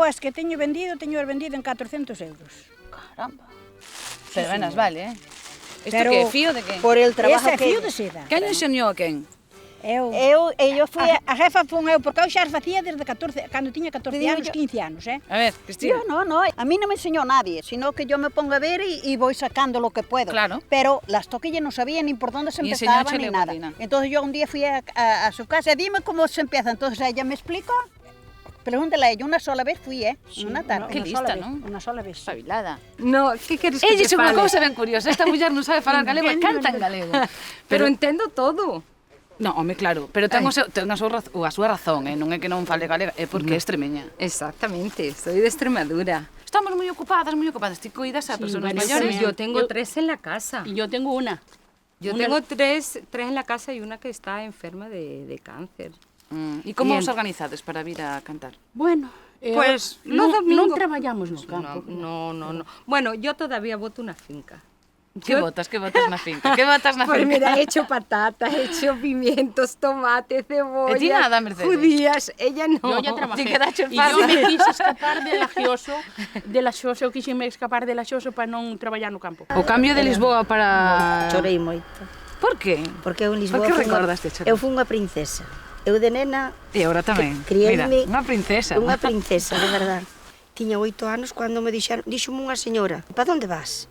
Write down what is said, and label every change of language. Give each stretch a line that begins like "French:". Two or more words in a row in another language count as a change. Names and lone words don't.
Galician: eu as que teño vendido en 400 euros. Caramba. Pero venas, vale, Isto Pero que é fío de que?
Spanish: Por el trabajo
Galician: Ese é que... fío de seda. Quen enseñou a quen? Eu fui a jefa fun eu, porque eu xa as facía desde 14, cando tiña 14 anos, 15 anos,
Spanish: A ver, Cristina. Yo no, a mí no me enseñó nadie, sino que yo me pongo a ver y voy sacando lo que puedo. Claro. Pero las toquillas no sabía ni por dónde se Y empezaban
Galician: enseñóchele
Spanish: ni nada. Martina. Entonces yo un día fui a su casa, dime cómo se empieza. Entonces ella me explicó, pregúntale a ella, una sola vez fui, una tarde.
Galician: Que lista, non? Unha sola vez.
Spanish: Espabilada.
Galician: No, que queres que
Spanish: Ella
Galician: te é unha fale? cousa ben curiosa, esta muller non sabe falar galego e canta en galego. Pero entendo todo. No, home, claro, pero ten a súa razón, non é que non fale galega, é porque é extremeña.
Spanish: Exactamente, soy de Extremadura.
Galician: Estamos moi ocupadas, Ti cuidas a persoas mayores.
Spanish: Yo tengo 3 en la casa. Y yo tengo una. Yo tengo tres en la casa y una que está enferma de cáncer.
Galician: E como os organizades para vir a cantar?
Spanish: Bueno, Pues no trabajamos
Galician: no campo.
Spanish: No. Bueno, yo todavía voto una finca.
Galician: Que botas na finca? Que botas na
Spanish: Pues
Galician: finca?
Spanish: mira, he hecho patatas, he hecho pimientos, tomate, cebolla,
Galician: ¿Y ti nada, Mercedes?
Spanish: judías, ella no. Yo ya trabajé.
Galician: Ti quedaste en
Spanish: Y yo
Galician: paz.
Spanish: me quise escapar de la xoso,
Galician: eu quise me escapar de la xoso para non traballar no campo. O cambio de Lisboa para... Chorei moito.
Spanish: Por qué?
Galician: Porque eu en Lisboa Por que recordas de chorar? eu fui unha princesa. Eu de nena E agora tamén.
Portuguese: criei-me
Galician: Mira, unha princesa. unha princesa, de verdade. Tiña 8 anos cando me díxome unha señora, "Pa onde vas?"